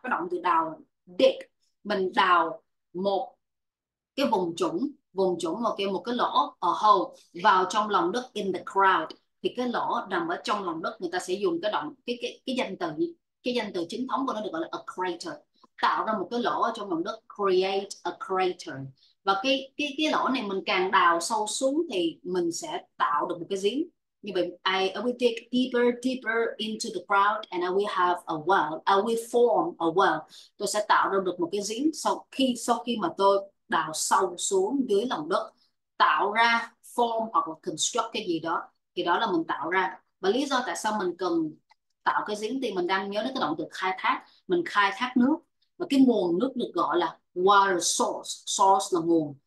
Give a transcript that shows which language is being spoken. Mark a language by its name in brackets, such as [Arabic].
[Vietnamese] Cái động từ đào là dig. Mình đào một cái vùng trũng một cái lỗ ở hole vào trong lòng đất, [English] in the ground. [Vietnamese] Thì cái lỗ nằm ở trong lòng đất, người ta sẽ dùng cái động cái danh từ chính thống của nó được gọi là a crater. Tạo ra một cái lỗ ở trong lòng đất, [English] create a crater. [Vietnamese] Và cái lỗ này mình càng đào sâu xuống thì mình sẽ tạo được một cái giếng. Như vậy, [English] I will dig deeper, deeper into the ground and I will have a well. I will form a well. [Vietnamese] Tôi sẽ tạo ra được một cái giếng sau khi mà tôi đào sâu xuống dưới lòng đất, tạo ra form hoặc là construct cái gì đó, thì đó là mình tạo ra. Và lý do tại sao mình cần tạo cái giếng thì mình đang nhớ đến cái động từ khai thác. Mình khai thác nước và cái nguồn nước được gọi là water source. Source là nguồn.